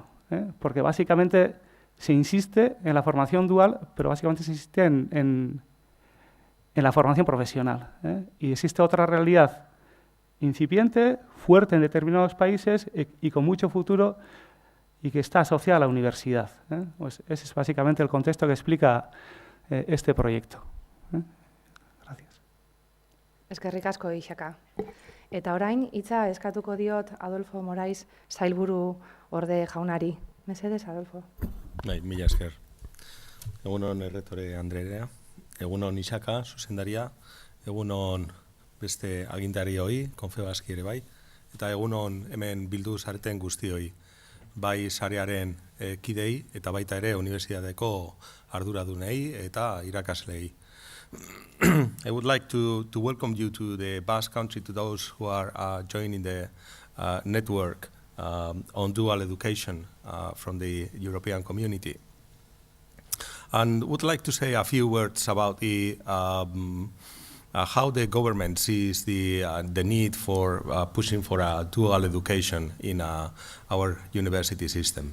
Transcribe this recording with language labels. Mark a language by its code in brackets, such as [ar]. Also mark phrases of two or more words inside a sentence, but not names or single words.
[es] Porque básicamente se insiste en la formación dual, pero básicamente se insiste en la formación profesional. Y existe otra realidad incipiente, fuerte en determinados países y con mucho futuro y que está asociada a la universidad. Pues ese es básicamente el contexto que explica este proyecto. Gracias. [eu] Eskerrik asko, Ixaka. Eta orain, hitza eskatuko diot Adolfo Morais sailburu orde jaunari. Mesedez, Adolfo. Bai, mila esker. Egunon erretore Andrea. Egunon Ixaka, zuzendaria, egunon beste agintari hoi, Konfebaski ere bai, eta egunon hemen bildu zareten guztioi, bai sarearen kidei eta baita ere unibertsitateko arduradunei eta irakaslei. [en] I would like to welcome you to the Basque Country, to those who are joining the network on dual education from the European community. And would like to say a few words about how the government sees the need for pushing for a dual education in our university system.